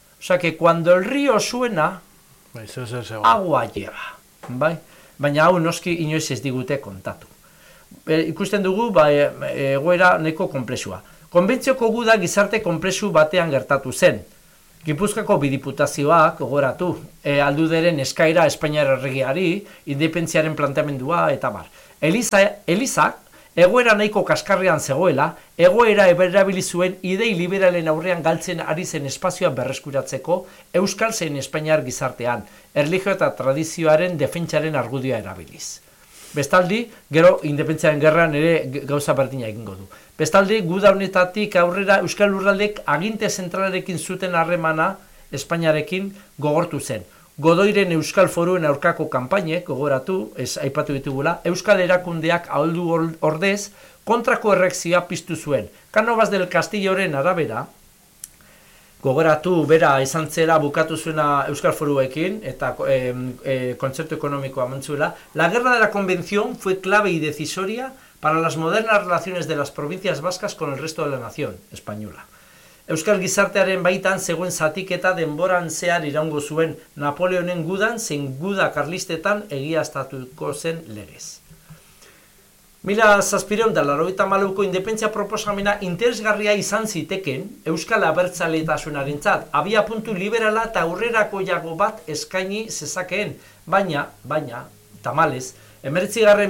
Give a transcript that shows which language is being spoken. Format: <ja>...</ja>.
<es>Osa, que cuando el río suena, agua lleva.</es> <eu>Bai? Baina hau noski inoiz ez digute kontatu. Ikusten dugu, egoera nahiko konplexua. Konbentzioko guda gizarte konplexu batean gertatu zen. Gipuzkoako bi diputazioak gogoratu, alduderen eskaira Espainiar erregiari, independentziaren planteamendua eta bar. Eliza egoera nahiko kaskarrean zegoela, egoera eberabili zuen idei liberalen aurrean galtzen ari zen espazioa berreskuratzeko euskal zein Espainiar gizartean, erlijio eta tradizioaren defentsaren argudioa erabiliz. Bestaldi, gero independentziaren gerran ere gauza berdina egingo du. Bestalde, guda honetatik aurrera euskal lurraldek aginte zentralarekin zuten harremana Espainiarekin gogortu zen. Godoiren euskal foruen aurkako kanpainek, gogoratu, ez aipatu ditugula, euskal erakundeak ahaldu ordez kontrako erreakzioa piztu zuen. Cánovas del Castilloren arabera, gogoratu bera izan zela bukatu zuena euskal foruekin eta kontzertu ekonomikoa mantzuela,</eu> <es>la guerra de la convención fue clave y decisoria para las modernas relaciones de las provincias vascas con el resto de la nación española.</es> <eu>Euskal gizartearen baitan zegoen zatiketa denboran zehar iraungo zuen Napoleonen gudan zein guda karlistetan egiaztatuko zen legez. 1784ko independentzia proposamena interesgarria izan ziteken euskal abertzaletasunarentzat, abia puntu liberala eta aurrerakoiago bat eskaini zezakeen, baina, tamalez, 19.</eu>